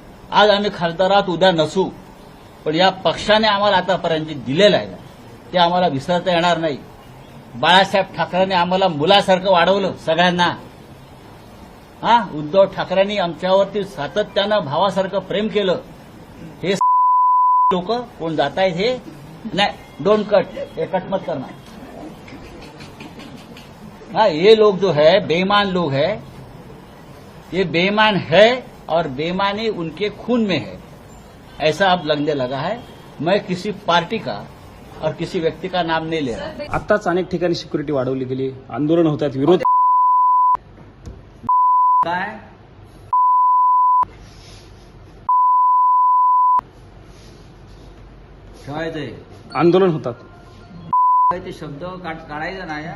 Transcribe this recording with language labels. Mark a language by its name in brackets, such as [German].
[Marathi] आज आम्ही खासदारात, उद्या नसू, पण या पक्षाने आम्हाला आतापर्यंत जे दिलेलं आहे ते आम्हाला विसरता येणार नाही. बाळासाहेब ठाकरेंनी आम्हाला मुलासारखं वाढवलं सगळ्यांना. उद्धव ठाकरेंनी आमच्यावरती सातत्यानं भावासारखं प्रेम केलं. हे लोक कोण जात आहेत हे नहीं. [English] don't cut, [Hindi] ये कट मत करना. ये लोग जो है बेईमान लोग है, ये बेईमान है और बेईमानी उनके खून में है, ऐसा अब लगने लगा है. मैं किसी पार्टी का और किसी व्यक्ति का नाम नहीं ले रहा. [Marathi] आत्ताच अनेक ठिकाणी सिक्युरिटी वाढवली गेली, आंदोलन होत आहेत, विरोध काय ठेवायचंय, आंदोलन होतात. ते शब्द काढायचं ना.